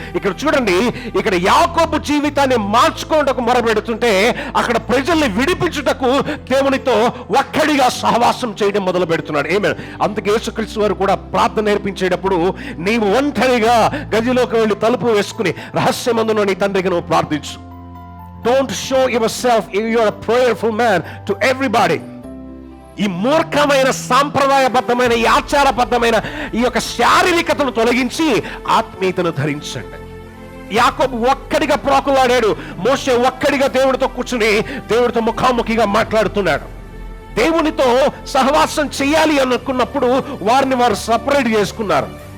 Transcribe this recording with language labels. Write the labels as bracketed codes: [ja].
[te] ఇక్కడ చూడండి, ఇక్కడ యాకోబు జీవితాన్ని మార్చుకోవడానికి మొరపెడుతుంటే అక్కడ ప్రజల్ని విడిపించుటకు దేవునితో ఒక్కడిగా సహవాసం చేయడం మొదలు పెడుతున్నాడు. అందుకే యేసుక్రీస్తు వారు కూడా ప్రార్థన నేర్పించేటప్పుడు నీవు ఒంటరిగా గదిలోకి వెళ్ళి తలుపు వేసుకుని రహస్యమందున నీ తండ్రికి నువ్వు ప్రార్థించు. [en] Don't show yourself, you are a prayerful man to everybody. [te] ఈ మూర్ఖమైన సాంప్రదాయబద్ధమైన ఈ ఆచారబద్ధమైన ఈ యొక్క శారీరకతను తొలగించి ఆత్మీయతను ధరించండి. యాకోబు ఒక్కడిగా ప్రాకులాడాడు, మోషే ఒక్కడిగా దేవుడితో కూర్చుని దేవుడితో ముఖాముఖిగా మాట్లాడుతున్నాడు. దేవునితో సహవాసం చేయాలి అనుకున్నప్పుడు వారిని వారు సపరేట్ చేసుకున్నారు.